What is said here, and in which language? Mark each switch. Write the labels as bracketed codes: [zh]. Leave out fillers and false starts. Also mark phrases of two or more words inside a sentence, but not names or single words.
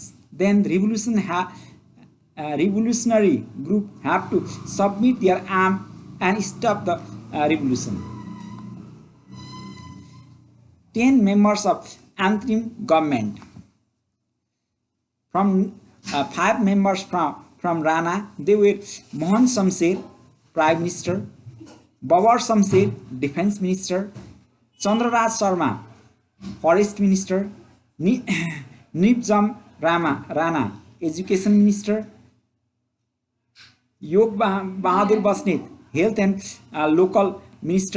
[en] Then revolutionary group have to submit their arms and stop the revolution. 10 members of interim government. From 5 members from Rana, they were Mohan Shamsher, Prime Minister, Babar Shamsher, Defense Minister, Chandraraj Sharma, Forest Minister, Nibjam Rana, Education Minister, Yog Bahadur Basnet, Health and Local Minister.